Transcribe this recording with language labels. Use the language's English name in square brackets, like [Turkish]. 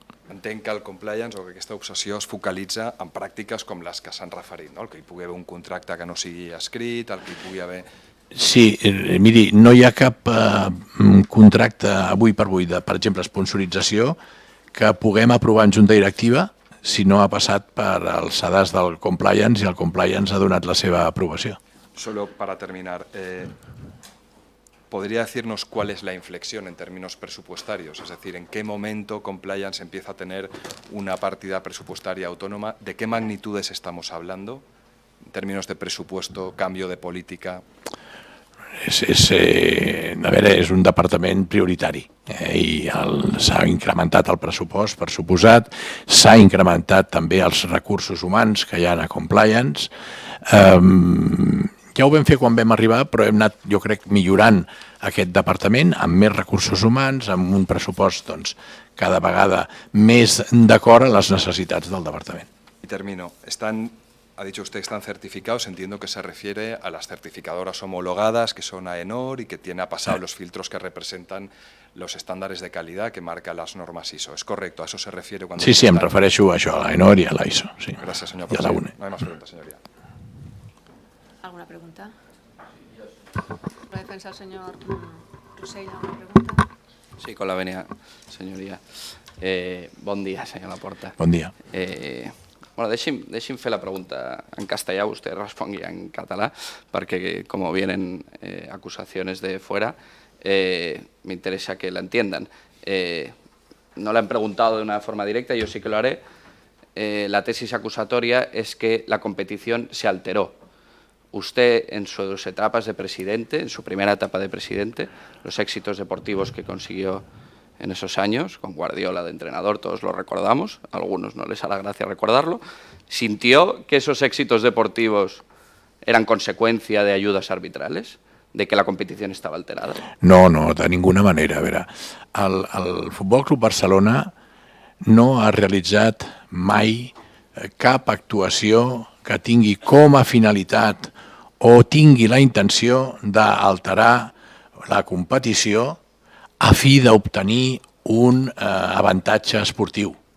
[Catalan] Entenc que el compliance o que aquesta obsessió es focalitza en pràctiques com les que s'han referit, no? El que hi pugui haver un contracte que no sigui escrit, el que hi pugui haver... Sí, miri, no hi ha cap contracte avui per avui de, per exemple, sponsorització que puguem aprovar en junta directiva si no ha passat per el sedàs del compliance i el compliance ha donat la seva aprobació. [Spanish] Solo para terminar, ¿podría decirnos cuál es la inflexión en términos presupuestarios? Es decir, ¿en qué momento compliance empieza a tener una partida presupuestaria autónoma? ¿De qué magnitudes estamos hablando en términos de presupuesto, cambio de política? [Catalan] És un departament prioritari i s'ha incrementat el pressupost, per suposat, s'ha incrementat també els recursos humans que hi ha a compliance. Ja ho vam fer quan vam arribar, però hem anat, jo crec, millorant aquest departament amb més recursos humans, amb un pressupost cada vegada més d'acord a les necessitats del departament. [Spanish] Y termino. Ha dicho usted que están certificados, entiendo que se refiere a las certificadoras homologadas, que son AENOR y que ha pasado los filtros que representan los estándares de calidad que marcan las normas ISO. ¿Es correcto? ¿A eso se refiere cuando... [Catalan] Sí, em refereixo a això, a l'AENOR i a l'ISO. [Spanish] Gracias, señor presidente. presidente. No hay más preguntas, señoría. ¿Alguna pregunta? ¿Lo defensa el señor Rossell? ¿Alguna pregunta? Sí, con la venia, señoria. [Catalan] Bon dia, senyor Laporta. Bon dia. [Spanish] Bueno, [Catalan] deixi'm fer la pregunta en castellà, [Spanish] usted [Catalan] respongui en català, [Spanish] porque como vienen acusaciones de fuera, me interesa que la entiendan. No la han preguntado de una forma directa, yo sí que lo haré. La tesis acusatoria es que la competición se alteró. Usted, en sus etapas de presidente, en su primera etapa de presidente, los éxitos deportivos que consiguió en esos años, con Guardiola de entrenador, todos lo recordamos, a algunos no les hará gracia recordarlo, ¿sintió que esos éxitos deportivos eran consecuencia de ayudas arbitrales, de que la competición estaba alterada? No, de ninguna manera. [Catalan] A veure, el Futbol Club Barcelona no ha realitzat mai cap actuació que tingui com a finalitat o tingui la intenció d'alterar la competició a fi d'obtenir un avantatge esportiu.